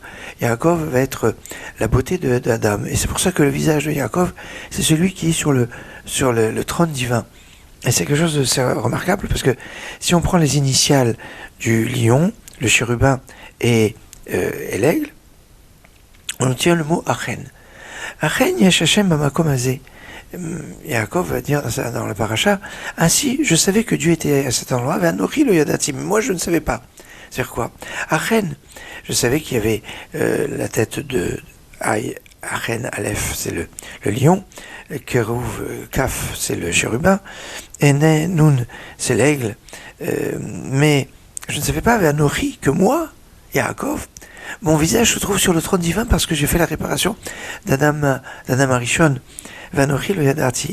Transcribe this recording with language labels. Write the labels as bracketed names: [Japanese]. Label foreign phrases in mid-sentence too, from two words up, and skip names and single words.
[French] Yaakov va être la beauté d'Adam, et c'est pour ça que le visage de Yaakov, c'est celui qui est sur le trône divin. Et c'est quelque chose de remarquable, parce que si on prend les initiales du lion, le chérubin et l'aigle, on obtient le mot Achen. [Hebrew] Achen yesh Hashem bamakom hazeh. [French] Yaakov va dire dans le paracha, ainsi je savais que Dieu était à cet endroit, [Hebrew] ve'anochi lo yadati, [French] mais moi je ne savais pas. C'est-à-dire quoi? Achen, je savais qu'il y avait la tête de Achen, Aleph, c'est le lion, Kerouv, Kaf, c'est le chérubin, et Nun, c'est l'aigle, mais je ne savais pas, ve'anochi, que moi, Yaakov, mon visage se trouve sur le trône divin parce que j'ai fait la réparation d' [Hebrew] Adam Arishon, Vanochi lo yadati.